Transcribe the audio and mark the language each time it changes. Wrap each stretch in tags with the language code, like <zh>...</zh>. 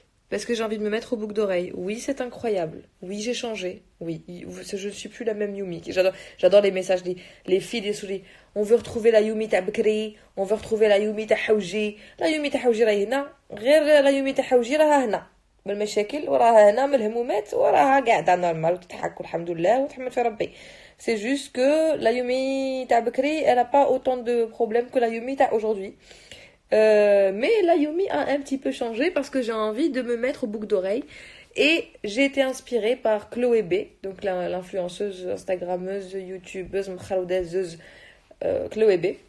<fr>Parce que j'ai envie de me mettre aux boucles d'oreilles. Oui, c'est incroyable. Oui, j'ai changé. Oui, je ne suis plus la même Yumi. J'adore les messages, les filles des souris. On veut retrouver la Yumi ta Bkri. On veut retrouver la Yumi ta Hawji. La Yumi ta Hawji</fr> <ar>راهي هنا.</ar> <fr>غير la Yumi ta Hawji</fr> <ar>راها هنا. بالمشاكل وراها هنا من الهمومات وراها قاعدة نورمال وتضحك والحمد لله وتحمد في ربي.</ar> <fr>C'est juste que la Yumi ta Bkri, elle n'a pas autant de problèmes que la Yumi ta aujourd'hui. Mais la Yumi a un petit peu changé parce que j'ai envie de me mettre aux boucles d'oreilles. Et j'ai été inspirée par Chloé B, donc l'influenceuse, Instagrammeuse, YouTubeuse, mkhaloudazeuse Chloé B.</fr>